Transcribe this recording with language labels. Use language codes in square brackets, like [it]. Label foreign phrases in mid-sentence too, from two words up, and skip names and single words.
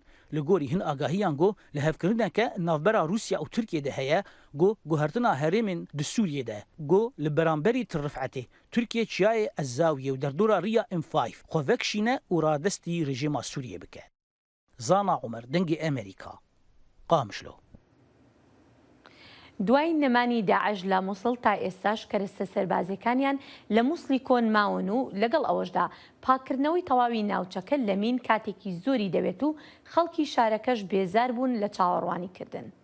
[ku] Li gorî hin agahiyan got li hevkirineke navbera Rûsya û Tirkiyê de heye got guhertina herêmên di Sûriyê de got li beramberî Til Rifetê Tirkiye çiyayê Ezzawiyê û derdora Riya M5 xwe vekişîne û radestî rejima Sûriyê bike. Zana Umer dengê Amerîka Qamişlo. [ckb] دوای نەمانی داعش لە مووسڵ تا ئێستاش کەرەستە سەربازەکانیان لە مووسڵی کۆن ماون و لەگەڵ ئەوەشدا پاکردنەوەی تەواوی ناوچەکە لە مین کاتێکی زۆری دەوێت و خەڵکی شارەکەش بێزار بوون لە چاوەڕوانی کردن.